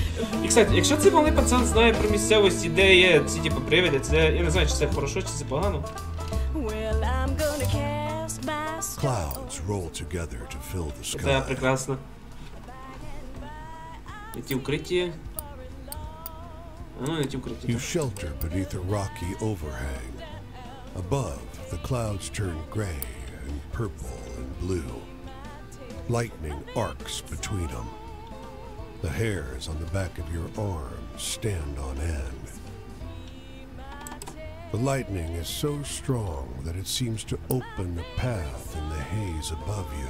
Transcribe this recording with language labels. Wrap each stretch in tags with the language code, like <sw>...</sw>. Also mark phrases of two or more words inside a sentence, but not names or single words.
<uk>І, кстати, якщо цей малий пацан знає про місцевості, де є ці типу привиди, це я не знаю, чи це хорошо, чи це погано.</uk> <en>Clouds roll together to fill the</en> <uk>Це</uk> <en>sky.</en> <uk>прекрасно. І ті укриття. Ну, не ті укриття.</uk> <en>You shelter beneath a rocky overhang. Above, the clouds turn gray and purple and blue. Lightning arcs between them. The hairs on the back of your arms stand on end. The lightning is so strong that it seems to open a path in the haze above you.</en>